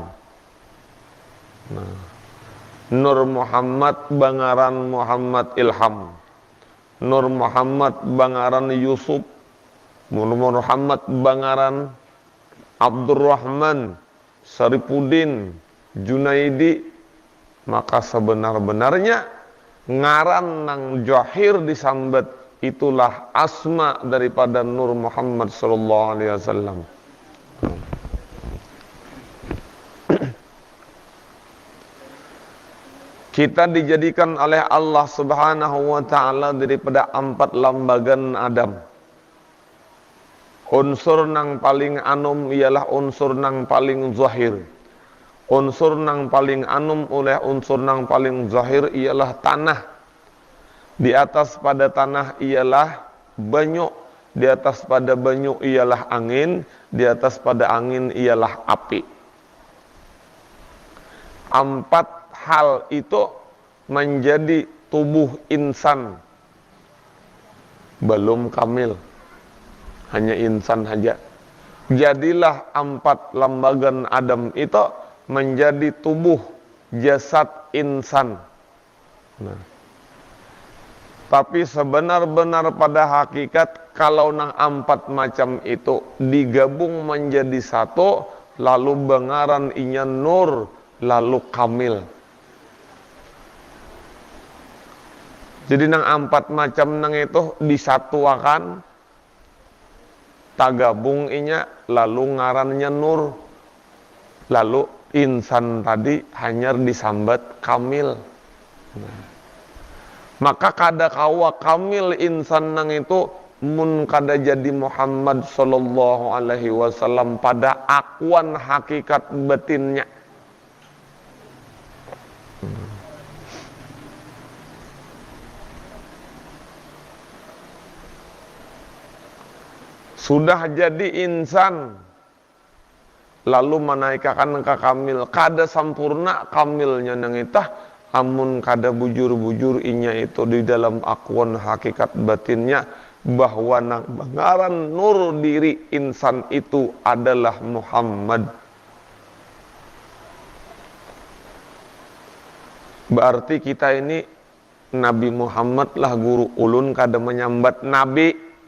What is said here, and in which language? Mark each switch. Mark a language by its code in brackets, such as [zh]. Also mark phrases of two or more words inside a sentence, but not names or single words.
[bjn] Nah, Nur Muhammad bangaran Muhammad Ilham, Nur Muhammad bangaran Yusuf, Nur Muhammad bangaran Abdurrahman, Saripuddin, Junaidi. Maka sebenar-benarnya ngaran nang jahir disambat itulah asma daripada Nur Muhammad [ar] sallallahu alaihi wasallam. [bjn] Kita dijadikan oleh Allah [ar] Subhanahu wa taala [bjn] daripada 4 lambagan Adam. Unsur nang paling anum ialah unsur nang paling zahir. Unsur nang paling anum oleh unsur nang paling zahir ialah tanah. Di atas pada tanah ialah banyu, di atas pada banyu ialah angin, di atas pada angin ialah api. 4 hal itu menjadi tubuh insan belum kamil, hanya insan saja. Jadilah 4 lambagan Adam itu menjadi tubuh jasad insan. Nah, tapi sebenar-benar pada hakikat kalau nang 4 macam itu digabung menjadi satu, lalu bengaran inya nur, lalu kamil. Jadi nang 4 macam nang itu disatuakan, tagabung inya, lalu ngarannya nur, lalu insan tadi hanya disambat kamil. Nah, maka kada kawa kamil insan nang itu mun kada jadi Muhammad [ar] sallallahu alaihi wasallam [bjn] pada akuan hakikat batinnya. Sudah jadi insan lalu menaikkan ke kamil, kada sempurna kamilnya nang itah amun kada bujur-bujur inya itu di dalam akuan hakikat batinnya bahwa nang bangaran nur diri insan itu adalah Muhammad. Berarti kita ini Nabi Muhammad lah guru ulun kada menyambat nabi.